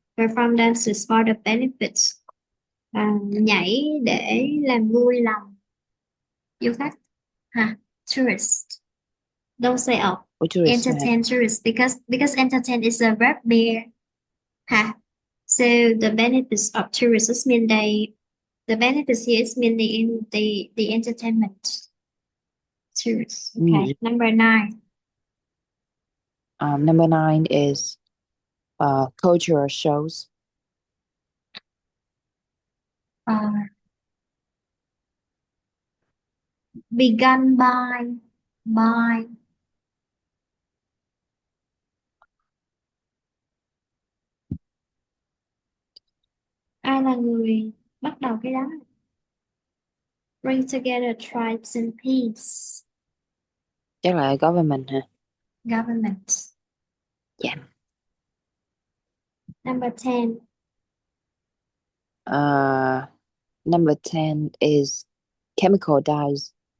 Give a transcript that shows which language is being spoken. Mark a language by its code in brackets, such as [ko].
[en] Perform dances for the benefits. [vi] Nhảy để làm vui lòng du khách. [en] Tourist. Don't say entertain tourists because entertain is a verb there. So the benefits of tourists mean the benefits here is mean the entertainment. Tourists. Okay. Number nine. Number nine is cultural shows. Begun by [vi] ai là người bắt đầu cái đó? [en] Bring together tribes and peace. [vi] Chắc là government hả? [en] Government. Yeah. Number 10. Number 10 is chemical dyes.